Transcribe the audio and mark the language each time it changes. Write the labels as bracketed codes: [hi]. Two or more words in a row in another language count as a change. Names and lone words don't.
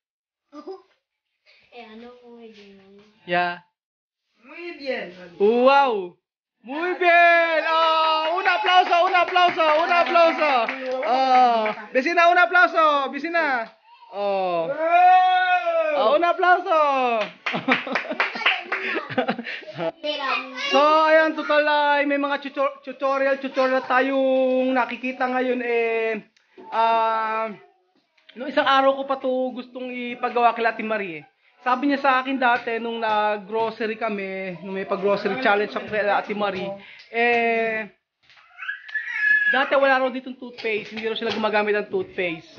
[en] Yeah. [es] Muy bien. Wow. Muy bien. Oh, un aplauso. Oh, vecina, un aplauso. Vecina. Oh. Oh, un aplauso. [tl] So, ayan, total ay may mga tutorial tayong nakikita ngayon nung isang araw ko pa to gustong ipagawa kay Ate Marie. Sabi niya sa akin dati nung nag-grocery kami, nung may pag-grocery challenge ako kay Ate Marie, dati wala raw ditong toothpaste, hindi raw sila gumagamit ng toothpaste.